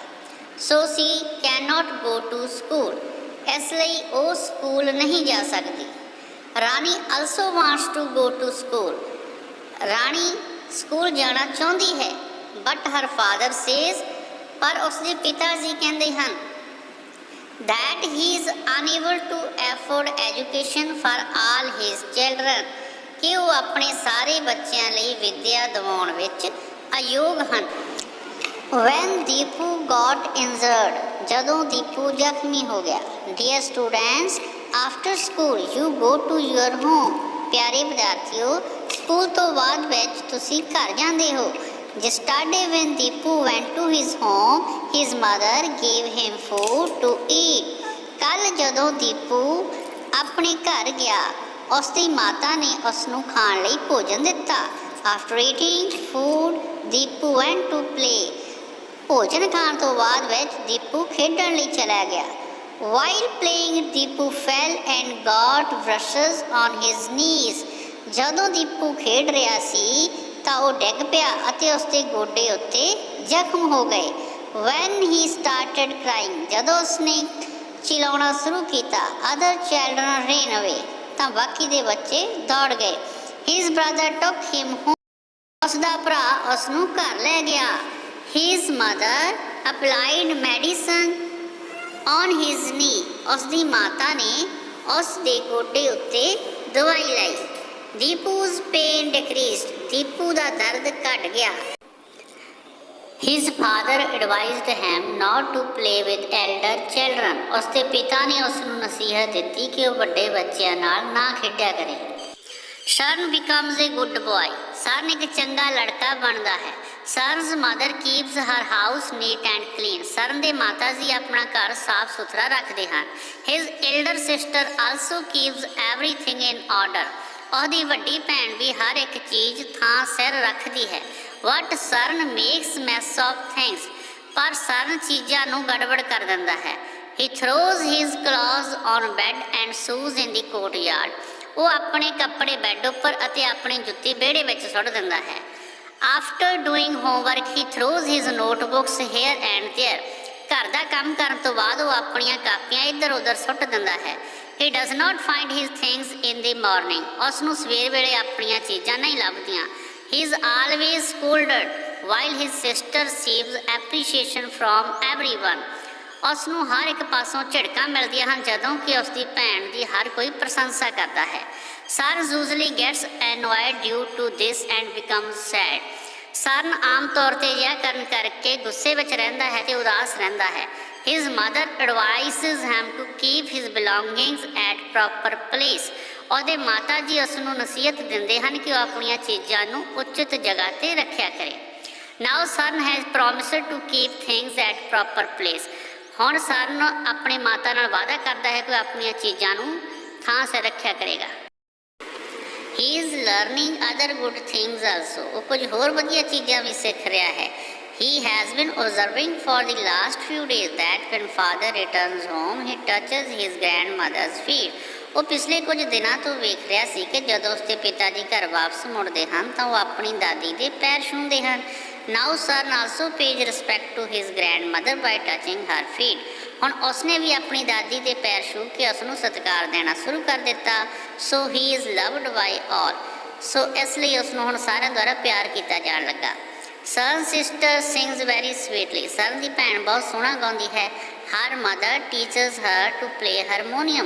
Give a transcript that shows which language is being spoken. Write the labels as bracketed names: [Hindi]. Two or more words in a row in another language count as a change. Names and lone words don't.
[English] so she can not go to school, [Punjabi] ਇਸ ਲਈ ਉਹ ਸਕੂਲ ਨਹੀਂ ਜਾ ਸਕਦੀ। [English] Rani also wants to go to school, [Punjabi] ਰਾਣੀ ਸਕੂਲ ਜਾਣਾ ਚਾਹੁੰਦੀ ਹੈ। [English] but her father says, [Punjabi] ਪਰ ਉਸਦੇ ਪਿਤਾ ਜੀ ਕਹਿੰਦੇ ਹਨ [English] that he is unable to afford education for all his children, [Punjabi] ਕਿ ਉਹ ਆਪਣੇ ਸਾਰੇ ਬੱਚਿਆਂ ਲਈ ਵਿੱਦਿਆ ਦਿਵਾਉਣ ਵਿੱਚ ਅਯੋਗ ਹਨ। [English] when ਦੀਪੂ got injured, [Punjabi] ਜਦੋਂ ਦੀਪੂ ਜ਼ਖਮੀ ਹੋ ਗਿਆ। [English] dear students, after school you go to your home, [Punjabi] ਪਿਆਰੇ ਵਿਦਿਆਰਥੀਓ ਸਕੂਲ ਤੋਂ ਬਾਅਦ ਵਿੱਚ ਤੁਸੀਂ ਘਰ ਜਾਂਦੇ ਹੋ। [English] Yesterday when Deepu went to his home, his mother gave him food to eat. [Punjabi] ਕੱਲ੍ਹ ਜਦੋਂ ਦੀਪੂ ਆਪਣੇ ਘਰ ਗਿਆ ਉਸ ਦੀ ਮਾਤਾ ਨੇ ਉਸ ਨੂੰ ਖਾਣ ਲਈ ਭੋਜਨ ਦਿੱਤਾ। [English] After eating food, ਦੀਪੂ went to play. [Punjabi] ਭੋਜਨ ਖਾਣ ਤੋਂ ਬਾਅਦ ਵਿੱਚ ਦੀਪੂ ਖੇਡਣ ਲਈ ਚਲਾ ਗਿਆ। [English] While playing, ਦੀਪੂ fell and got brushes on his knees. [Punjabi] ਜਦੋਂ ਦੀਪੂ ਖੇਡ ਰਿਹਾ ਸੀ ਤਾਂ ਉਹ ਡਿੱਗ ਪਿਆ ਅਤੇ ਉਸਦੇ ਗੋਡੇ ਉੱਤੇ ਜ਼ਖਮ ਹੋ ਗਏ। [English] when he started crying, [Punjabi] ਜਦੋਂ ਉਸਨੇ ਚਿਲਾਉਣਾ ਸ਼ੁਰੂ ਕੀਤਾ [English] other children ran away, [Punjabi] ਤਾਂ ਬਾਕੀ ਦੇ ਬੱਚੇ ਦੌੜ ਗਏ। [English] his brother took him home, [Punjabi] ਉਸਦਾ ਭਰਾ ਉਸ ਨੂੰ ਘਰ ਲੈ ਗਿਆ। [English] his mother applied medicine on his knee, [Punjabi] ਉਸਦੀ ਮਾਤਾ ਨੇ ਉਸ ਦੇ ਗੋਡੇ ਉੱਤੇ ਦਵਾਈ ਲਾਈ। [English] Deepu's pain decreased, [Punjabi] ਦੀਪੂ ਦਾ ਦਰਦ ਘਟ ਗਿਆ। [English] His father advised him not to play with elder children, [Punjabi] ਉਸਦੇ ਪਿਤਾ ਨੇ ਉਸ ਨੂੰ ਨਸੀਹਤ ਦਿੱਤੀ ਕਿ ਉਹ ਵੱਡੇ ਬੱਚਿਆਂ ਨਾਲ ਨਾ ਖੇਡਿਆ ਕਰੇ। [English] Son becomes a good boy, [Punjabi] ਸਰਨ ਇੱਕ ਚੰਗਾ ਲੜਕਾ ਬਣਦਾ ਹੈ। [English] Son's mother keeps her house neat and clean, [Punjabi] ਸਰਨ ਦੇ ਮਾਤਾ ਜੀ ਆਪਣਾ ਘਰ ਸਾਫ਼ ਸੁਥਰਾ ਰੱਖਦੇ ਹਨ। [English] His elder sister also keeps everything in order, [Punjabi] ਉਹਦੀ ਵੱਡੀ ਭੈਣ ਵੀ ਹਰ ਇੱਕ ਚੀਜ਼ ਥਾਂ ਸਿਰ ਰੱਖਦੀ ਹੈ। [English] but Saran makes mess of things, [Punjabi] ਪਰ ਸਰਨ ਚੀਜ਼ਾਂ ਨੂੰ ਗੜਬੜ ਕਰ ਦਿੰਦਾ ਹੈ। [English] he throws his clothes on bed and shoes in the courtyard, [Punjabi] ਉਹ ਆਪਣੇ ਕੱਪੜੇ ਬੈੱਡ ਉੱਪਰ ਅਤੇ ਆਪਣੀ ਜੁੱਤੀ ਵਿਹੜੇ ਵਿੱਚ ਸੁੱਟ ਦਿੰਦਾ ਹੈ। [English] after doing homework he throws his notebooks here and there, [Punjabi] ਘਰ ਦਾ ਕੰਮ ਕਰਨ ਤੋਂ ਬਾਅਦ ਉਹ ਆਪਣੀਆਂ ਕਾਪੀਆਂ ਇੱਧਰ ਉੱਧਰ ਸੁੱਟ ਦਿੰਦਾ ਹੈ। [English] He does not find his things in the morning, [Punjabi] ਉਸ ਨੂੰ ਸਵੇਰ ਵੇਲੇ ਆਪਣੀਆਂ ਚੀਜ਼ਾਂ ਨਹੀਂ ਲੱਭਦੀਆਂ। [English] He is always scolded while his sister receives appreciation from everyone, [Punjabi] ਉਸ ਨੂੰ ਹਰ ਇੱਕ ਪਾਸੋਂ ਝਿੜਕਾਂ ਮਿਲਦੀਆਂ ਹਨ ਜਦੋਂ ਕਿ ਉਸ ਦੀ ਭੈਣ ਦੀ ਹਰ ਕੋਈ ਪ੍ਰਸ਼ੰਸਾ ਕਰਦਾ ਹੈ। [English] Son usually gets annoyed due to this and becomes sad, [Punjabi] ਸਰਨ ਆਮ ਤੌਰ 'ਤੇ ਅਜਿਹਾ ਕਰਨ ਕਰਕੇ ਗੁੱਸੇ ਵਿੱਚ ਰਹਿੰਦਾ ਹੈ ਅਤੇ ਉਦਾਸ ਰਹਿੰਦਾ ਹੈ। [English] His mother advises him to keep his belongings at proper place, [Punjabi] ਉਹਦੇ ਮਾਤਾ ਜੀ ਉਸ ਨੂੰ ਨਸੀਹਤ ਦਿੰਦੇ ਹਨ ਕਿ ਉਹ ਆਪਣੀਆਂ ਚੀਜ਼ਾਂ ਨੂੰ ਉਚਿਤ ਜਗ੍ਹਾ 'ਤੇ ਰੱਖਿਆ ਕਰੇ। [English] Now son has promised to keep things at proper place, [Punjabi] ਹੁਣ ਸਰਨ ਆਪਣੇ ਮਾਤਾ ਨਾਲ ਵਾਅਦਾ ਕਰਦਾ ਹੈ ਕਿ ਉਹ ਆਪਣੀਆਂ ਚੀਜ਼ਾਂ ਨੂੰ ਥਾਂ ਸਿਰ ਰੱਖਿਆ ਕਰੇਗਾ। [English] He is learning other good things also, [Punjabi] ਉਹ ਕੁਝ ਹੋਰ ਵਧੀਆ ਚੀਜ਼ਾਂ ਵੀ ਸਿੱਖ ਰਿਹਾ ਹੈ। [English] He has been observing for the last few days that when father returns home, he touches his grandmother's feet. [Punjabi] ਉਹ ਪਿਛਲੇ ਕੁਝ ਦਿਨਾਂ ਤੋਂ ਵੇਖ ਰਿਹਾ ਸੀ ਕਿ ਜਦੋਂ ਉਸਦੇ ਪਿਤਾ ਜੀ ਘਰ ਵਾਪਸ ਮੁੜਦੇ ਹਨ ਤਾਂ ਉਹ ਆਪਣੀ ਦਾਦੀ ਦੇ ਪੈਰ ਛੂੰਹਦੇ ਹਨ। [English] Now son also pays respect to his grandmother by touching her feet. [Punjabi] ਹੁਣ ਉਸਨੇ ਵੀ ਆਪਣੀ ਦਾਦੀ ਦੇ ਪੈਰ ਛੂਹ ਕੇ ਉਸ ਨੂੰ ਸਤਿਕਾਰ ਦੇਣਾ ਸ਼ੁਰੂ ਕਰ ਦਿੱਤਾ। [English] So he is loved by all. [Punjabi] ਸੋ ਇਸ ਲਈ ਉਸ ਨੂੰ ਹੁਣ ਸਾਰਿਆਂ ਦੁਆਰਾ ਪਿਆਰ ਕੀਤਾ ਜਾਣ ਲੱਗਾ। [English] Son's sister sings very sweetly. [Punjabi] ਸਰਨ ਦੀ ਭੈਣ ਬਹੁਤ ਸੋਹਣਾ ਗਾਉਂਦੀ ਹੈ। [English] Her mother teaches her to play harmonium.